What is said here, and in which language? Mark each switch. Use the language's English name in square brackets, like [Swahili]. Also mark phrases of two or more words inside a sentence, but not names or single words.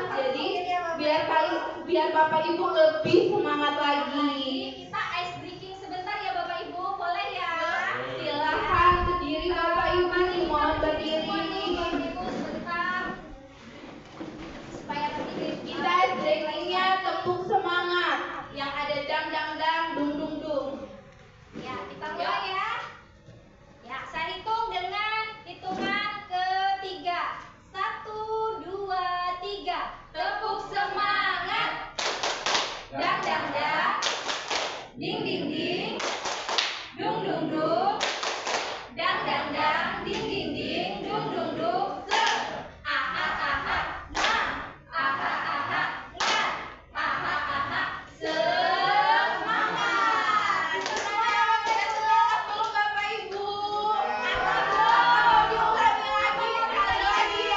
[Indonesian] Jadi biar Bapak Ibu lebih semangat lagi. Kita [English] ice breaking [Indonesian] sebentar ya Bapak Ibu, boleh ya? Silahkan berdiri Bapak Ibu, mohon berdiri. Bapak Ibu sebentar. Supaya berdiri. Kita breakingnya tepuk semangat yang ada dang dang dang dung dung dung. Ya, kita mulai ya. Ya, saya hitung dengan hitungan ketiga. 1, 2, 3. Tepuk semangat. Dang dang dang. Ding ding ding. Dung dung dung. Dang dang dang. Ding ding ding. Dung dung dung. Aha aha. Nah. Aha aha. Nah. Aha aha. Semangat. Semangat belum Bapak Ibu? Diulangi lagi sekali lagi ya.